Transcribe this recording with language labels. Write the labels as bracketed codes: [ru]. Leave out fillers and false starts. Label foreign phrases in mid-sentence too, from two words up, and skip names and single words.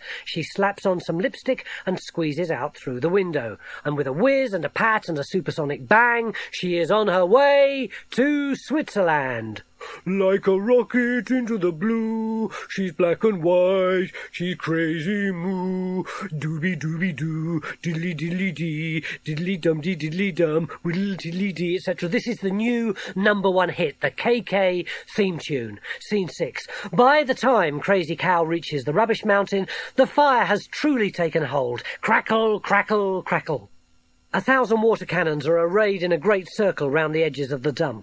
[en] She slaps on some lipstick and squeezes out through the window. And with a whiz and a pat and a supersonic bang, she is on her way to Switzerland. Like a rocket into the blue, she's black and white, she's crazy moo. Dooby dooby doo, diddly diddly dee, diddly dum dee diddly dum, whiddle diddly dee, etc. This is the new #1 hit, the KK theme tune. Scene 6. By the time Krazy Kow reaches the rubbish mountain, the fire has truly taken hold. Crackle, crackle, crackle. 1,000 water cannons are arrayed in a great circle round the edges of the dump.